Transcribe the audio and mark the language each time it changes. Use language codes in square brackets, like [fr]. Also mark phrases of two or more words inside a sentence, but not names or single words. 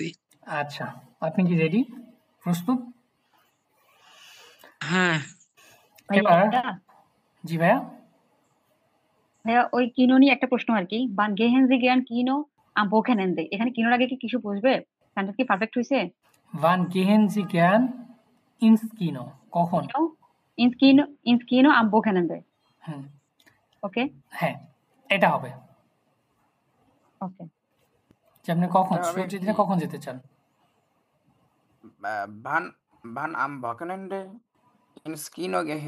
[bn] আচ্ছা, আপনি কি রেডি? প্রস্তুত? হ্যাঁ। এবার ভাইয়া জি ভাইয়া। ভাইয়া ওই কিনো নিয়ে একটা প্রশ্ন আর কি, [de] Wann gehen Sie gern Kino am Wochenende, [bn] এখানে কিনোর আগে কি কিছু বুঝবে? সেন্টেন্স কি পারফেক্ট হয়েছে? [de] Wann gehen Sie gern ins Kino? [bn] কখন? [de] ins Kino am Wochenende. [bn] হুম, ওকে হ্যাঁ, এটা হবে। ওকে। যে আপনি কখন এটা হবে ছুটির কি দিনে কখন যেতে চান? [de] Wann wann am Wochenende ins Kino gehen.